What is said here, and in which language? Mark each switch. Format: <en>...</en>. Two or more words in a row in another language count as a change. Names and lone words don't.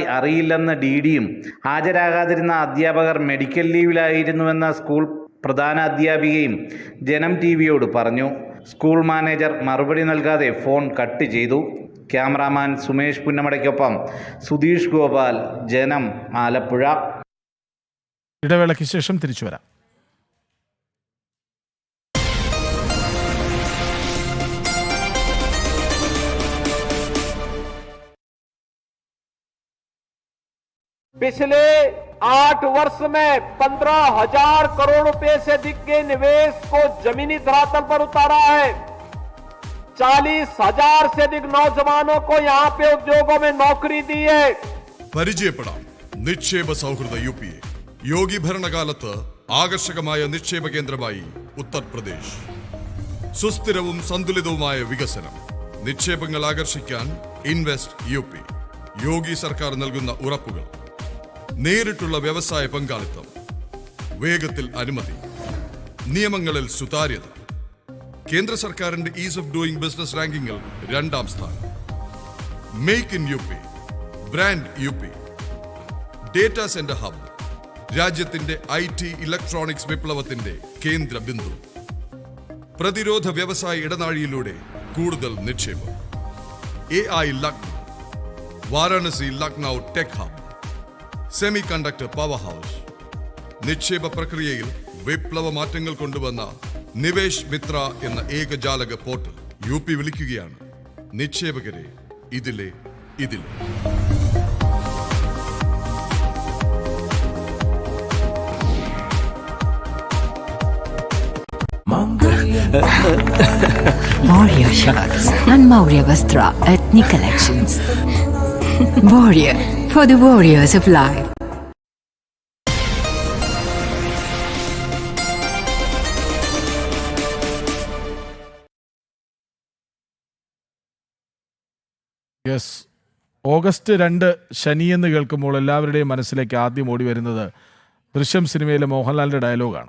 <ml>അറിയില്ലെന്ന് DDയും ഹാജരാകാതിരുന്ന അധ്യാപകർ മെഡിക്കൽ ലീവിലായിരുന്നുവെന്ന സ്കൂൾ പ്രധാന അധ്യാപികയും ജനം TVയോട് പറഞ്ഞു. സ്കൂൾ മാനേജർ മറുപടി നൽകാതെ ഫോൺ കട്ട് ചെയ്തു. ക്യാമറാമാൻ സുമേഷ് പുന്നമടയ്ക്കൊപ്പം സുധീഷ് ഗോപാൽ, ജനം, ആലപ്പുഴ. ഇടവേളയ്ക്ക് ശേഷം തിരിച്ചു വരാം.</ml> <hi>पिछले 8 वर्ष में 15,000 करोड़ रुपए से अधिक के निवेश को जमीनी धरातल पर उतारा है. 40,000 से अधिक नौजवानों को यहाँ पे उद्योगों में नौकरी दी है.</hi> <ml>പരിചയപ്പെടാം നിക്ഷേപ സൗഹൃദ UPA. യോഗി ഭരണകാലത്ത് ആകർഷകമായ നിക്ഷേപ കേന്ദ്രമായി ഉത്തർപ്രദേശ്. സുസ്ഥിരവും സന്തുലിതവുമായ വികസനം. നിക്ഷേപങ്ങൾ ആകർഷിക്കാൻ ഇൻവെസ്റ്റ് UP. യോഗി സർക്കാർ നൽകുന്ന ഉറപ്പുകൾ. നേരിട്ടുള്ള വ്യവസായ പങ്കാളിത്തം. വേഗത്തിൽ അനുമതി. നിയമങ്ങളിൽ സുതാര്യത. കേന്ദ്ര സർക്കാരിന്റെ</ml> <en>ease of doing business</en> <ml>റാങ്കിങ്ങിൽ 2ാം സ്ഥാനം.</ml> <en>Make in UP. Brand UP. data center hub.</en> <ml>രാജ്യത്തിന്റെ</ml> <en>IT electronics</en> <ml>വിപ്ലവത്തിന്റെ കേന്ദ്ര ബിന്ദു. പ്രതിരോധ വ്യവസായ ഇടനാഴിയിലൂടെ കൂടുതൽ നിക്ഷേപം. AI ലക്നൗ. വാരാണസി ലക്നൗ</ml> <en>tech hub. semi conductor power house.</en> <ml>നിക്ഷേപ പ്രക്രിയയിൽ വിപ്ലവ മാറ്റങ്ങൾ കൊണ്ടുവന്ന നിവേശ് മിത്ര എന്ന ഏകജാലക പോർട്ടൽ. UP വിളിക്കുകയാണ് നിക്ഷേപകരെ ഇതിലെ.</ml> <en>Warrior Shirts and Maurya Vastra Ethnic Collections. Warrior, for the warriors of life.</en> <ml>യെസ്, ഓഗസ്റ്റ് 2 ശനിയെന്ന് കേൾക്കുമ്പോൾ എല്ലാവരുടെയും മനസ്സിലേക്ക് ആദ്യം ഓടി വരുന്നത് ദൃശ്യം സിനിമയിലെ മോഹൻലാലിൻ്റെ ഡയലോഗാണ്.</ml>